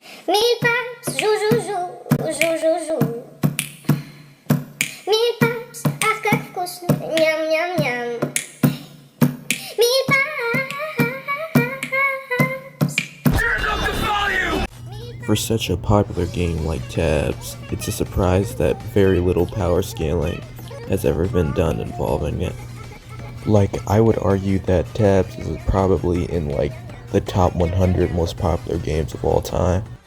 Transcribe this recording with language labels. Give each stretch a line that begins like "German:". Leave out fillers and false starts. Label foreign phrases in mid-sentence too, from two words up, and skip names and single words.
English: Mille paps, jou, jou, jou, jou, jou, jou. Mille paps, iakhougnn'li, nyam, nyam, nyam. Mille paps. Turn up the volume! For such a popular game like Tabs, it's a surprise that very little power scaling has ever been done involving it. Like, I would argue that Tabs is probably in like the top 100 most popular games of all time.